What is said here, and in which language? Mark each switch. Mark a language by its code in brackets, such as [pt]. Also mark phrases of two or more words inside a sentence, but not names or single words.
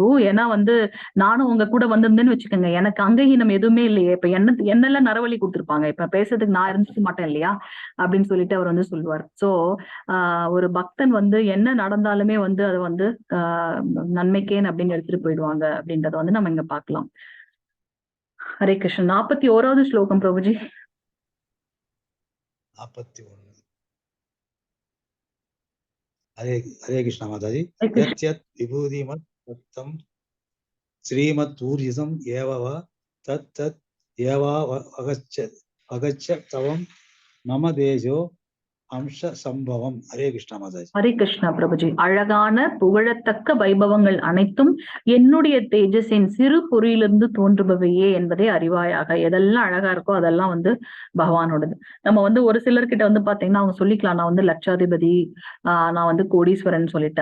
[ta] ஏன்னா வந்து நானும் உங்க கூட வந்திருந்தேன்னு வச்சுக்கோங்க, எனக்கு அங்கஹீனம் எதுவுமே இல்லையே, இப்ப என்னெல்லாம் நரவழி கொடுத்துருப்பாங்க, இப்ப பேசுறதுக்கு நான் இருந்துக்க மாட்டேன் இல்லையா அப்படின்னு சொல்லிட்டு அவர் வந்து சொல்லுவார். சோ ஒரு பக்தன் வந்து என்ன நடந்தாலுமே வந்து அது வந்து நன்மைக்கேன்னு அப்படின்னு எடுத்துட்டு போயிடுவாங்க அப்படின்றத வந்து நம்ம இங்க பார்க்கலாம். ஹரே கிருஷ்ணன். 41வது ஸ்லோகம் பிரபுஜி. 41. [hi] हरे हरे कृष्णा माताजी. हरे कृष्ण। [sa] यत् यत् विभूतिमत् तत्तं श्रीमद् ऊर्जितम् एव वा तत् तत् एव अगच्छ तवं मम देशो अंश सम्भवम्. [ta] ஹரே கிருஷ்ணா மாதாஜி. ஹரே கிருஷ்ணா பிரபுஜி. அழகான புகழத்தக்க வைபவங்கள் அனைத்தும் என்னுடைய தேஜஸின் சிறு பொறியிலிருந்து தோன்றுபவையே என்பதை அறிவாயாக. எதெல்லாம் அழகா இருக்கோ அதெல்லாம் வந்து பகவானோடது. நம்ம வந்து ஒரு சிலர்கிட்ட வந்து பாத்தீங்கன்னா அவங்க சொல்லிக்கலாம், நான் வந்து லட்சாதிபதி, நான் வந்து கோடீஸ்வரன் சொல்லிட்டு.